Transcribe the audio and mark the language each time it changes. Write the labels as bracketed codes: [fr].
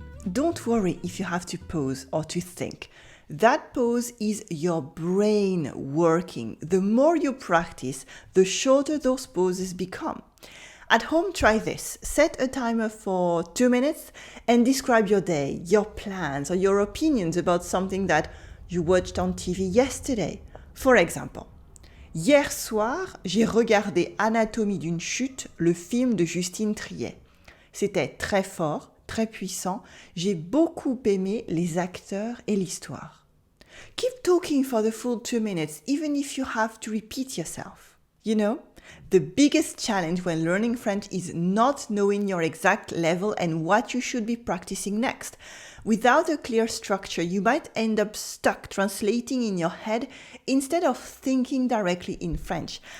[en] Don't worry if you have to pause or to think. That pause is your brain working. The more you practice, the shorter those pauses become. At home, try this. Set a timer for 2 minutes and describe your day, your plans, or your opinions about something that you watched on TV yesterday. For example, [fr] hier soir, j'ai regardé Anatomie d'une chute, le film de Justine Triet. C'était très fort, très puissant. J'ai beaucoup aimé les acteurs et l'histoire. [en] Keep talking for the full 2 minutes, even if you have to repeat yourself. You know, the biggest challenge when learning French is not knowing your exact level and what you should be practicing next. Without a clear structure, you might end up stuck translating in your head instead of thinking directly in French.